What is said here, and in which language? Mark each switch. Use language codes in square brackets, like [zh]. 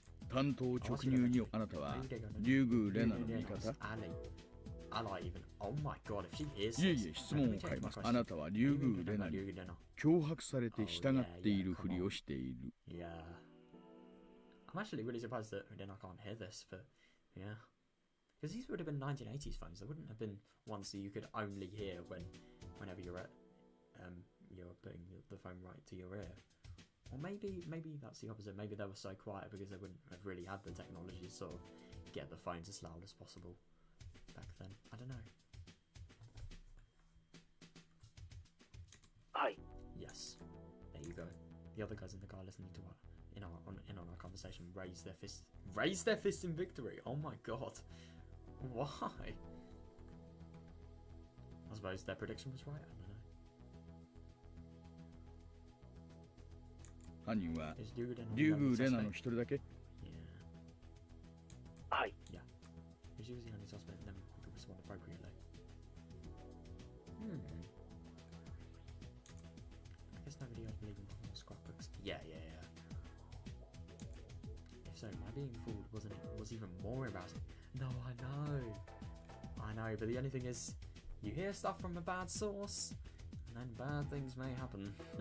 [ja] 担当直入にあなたはリュウグレナの味方？ [en] Ally even. Oh my god, if she hears いえい this. [ja] え、質問を変えます。あなたはリュウグレナに脅迫されて従っているふりをしている。 [en] Yeah. I'm actually really surprised that Rena can't hear this, but yeah. Because these would have been 1980s phones. There wouldn't have been ones that you could only hear whenever you're at you're putting the phone right to your ear. Or maybe that's the opposite. Maybe they were so quiet because they wouldn't have really had the technology to sort of get the phones as loud as possible back then. I don't know. Hi. Yes. There you go. The other guys in the car listening to what in on our conversation raise their fist in victory. Oh my god. Why? I suppose their prediction was right. I don't know. [ja] 犯人はリュウグレナの一人だけ？ [en] Yeah. [ja] はい。 [en] Yeah. He's usually only suspect, then we could respond appropriately. I guess nobody else believed in more scrapbooks. Yeah. If so, my being fooled was even more embarrassing. No, I know, but the only thing is, you hear stuff from a bad source, and then bad things may happen.